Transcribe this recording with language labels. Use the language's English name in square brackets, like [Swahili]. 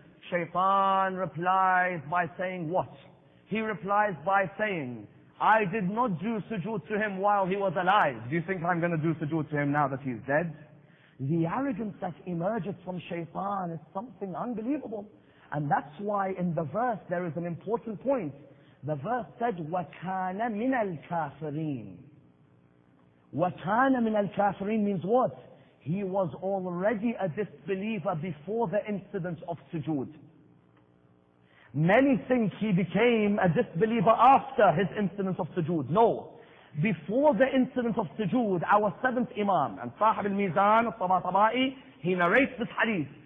[English] Shaitan replies by saying what? He replies by saying, I did not do sujood to him while he was alive. Do you think I'm going to do sujood to him now that he's dead? The arrogance that emerges from shaitan is something unbelievable. And that's why in the verse there is an important point. The verse said, [Arabic] وَكَانَ مِنَ الْكَافِرِينَ. وَكَانَ مِنَ الْكَافِرِينَ [English] means what? He was already a disbeliever before the incident of sujood. Many think he became a disbeliever after his incident of sujood. No. Before the incident of sujood, our 7th Imam, and Sahib al-Mizan, al-Tabatabai, he narrates this hadith.